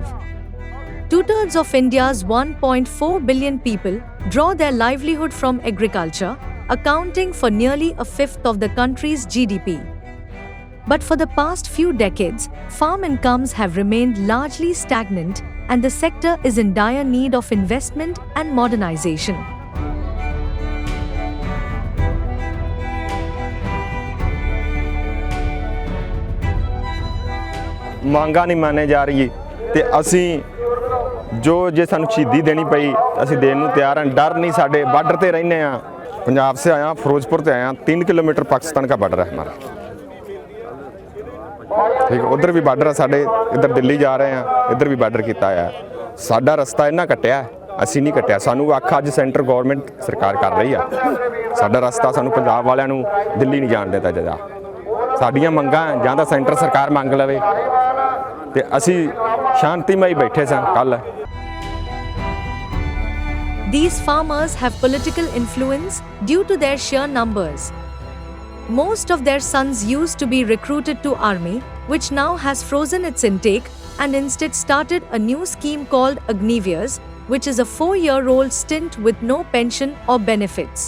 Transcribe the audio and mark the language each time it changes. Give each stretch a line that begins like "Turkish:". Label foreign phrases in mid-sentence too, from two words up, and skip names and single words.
English: Two-thirds of India's 1.4 billion people draw their livelihood from agriculture, accounting for nearly a fifth of the country's GDP. But for the past few decades, farm incomes have remained largely stagnant, and the sector is in dire need of investment and modernization.
Punjabi: ਮੰਗਾਂ ਨਹੀਂ ਮੰਨੇ ਜਾ ਰਹੀ ਤੇ ਅਸੀਂ ਜੋ ਜੇ ਸਾਨੂੰ ਸ਼ਹੀਦੀ ਦੇਣੀ ਪਈ ਅਸੀਂ ਦੇਣ ਨੂੰ ਤਿਆਰ ਹਾਂ।
Hindi: ਡਰ नहीं, साढ़े बॉर्डर पे रहने हैं। पंजाब से आया, फिरोजपुर से आया, 3 किलोमीटर पाकिस्तान का बॉर्डर है हमारा। ठीक है, उधर भी बॉर्डर है साढ़े, इधर दिल्ली जा रहे हैं, इधर भी बॉर्डर किया है।
Punjabi: ਸਾਡਾ ਰਸਤਾ ਇਨ੍ਹਾਂ ਕੱਟਿਆ, ਅਸੀਂ ਨਹੀਂ ਕੱਟਿਆ। ਸਾਨੂੰ ਆਖ ਅੱਜ
English: center government
Punjabi: ਸਰਕਾਰ ਕਰ ਰਹੀ ਹੈ, ਸਾਡਾ ਰਸਤਾ ਸਾਨੂੰ ਪੰਜਾਬ ਵਾਲਿਆਂ ਨੂੰ ਦਿੱਲੀ ਨਹੀਂ ਜਾਣ ਦੇਂਦਾ। ਜਦਾ ਸਾਡੀਆਂ ਮੰਗਾਂ ਜਾਂ ਤਾਂ ਸੈਂਟਰ ਸਰਕਾਰ ਮੰਗ ਲਵੇ ਤੇ ਅਸੀਂ ਸ਼ਾਂਤੀਮਯ ਬੈਠੇ ਸਾਂ ਕੱਲ੍ਹ।
English: These farmers have political influence due to their sheer numbers. Most of their sons used to be recruited to army, which now has frozen its intake and instead started a new scheme called oblivious, which is a 4-year-old stint with no pension or benefits.